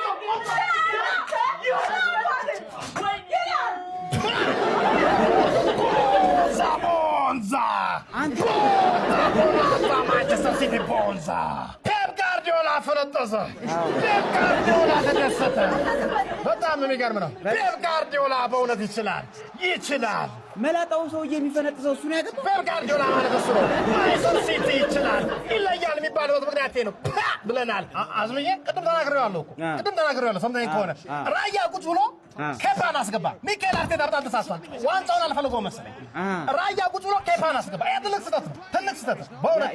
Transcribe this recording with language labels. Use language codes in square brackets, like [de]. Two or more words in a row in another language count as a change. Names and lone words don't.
[am] Bonza! Bonza! Manchester City Bonza! Pep Guardiola ፈረጠሰ! Pep Guardiola ተደሰተ! በጣም የሚገርም ነው! Pep Guardiola በእውነት ይችላል! መላጣው ሰውዬ የሚፈነጥሰው እሱ ነው ያገባው? Pep Guardiola ማለት እሱ ነው! ማንቸስተር ሲቲ ይችላል! ይለያል የሚባለው ምክንያት ነው! ብለናል! አዝምዬ ቅድም ተናግሬዋለሁ ሰምተኸኝ ከሆነ ራያ ቁጭ ብሎ ኬፓን አስገባ ሚኬል አርቴታ በጣም ተሳስቷል ዋንጫውን አልፈልገው መሰለኝ ራያ ቁጭ ብሎ ኬፓን አስገባ ትልቅ ስህተት በእውነት